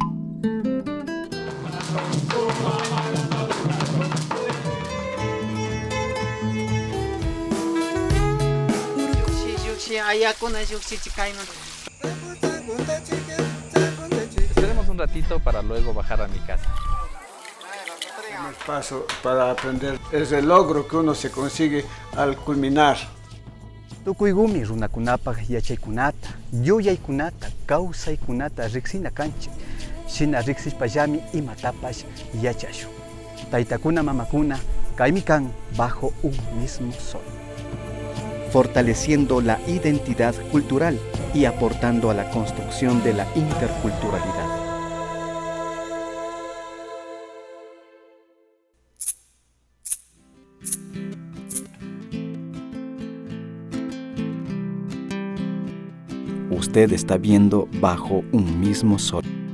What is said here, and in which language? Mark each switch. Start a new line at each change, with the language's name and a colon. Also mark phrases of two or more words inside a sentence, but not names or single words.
Spanish: Esperemos un ratito para luego bajar a mi casa. El paso para aprender es el logro que uno se consigue al culminar.
Quechua: Tukuygumi runakunapaq yachaykunata, yuyaykunata, kawsaykunata riksina kanchik. Shina riksishpallami imatapash yachashun. Taytakuna mamakuna kaymi kan bajo un mismo sol.
Spanish: Fortaleciendo la identidad cultural y aportando a la construcción de la interculturalidad. Usted está viendo Bajo un mismo sol.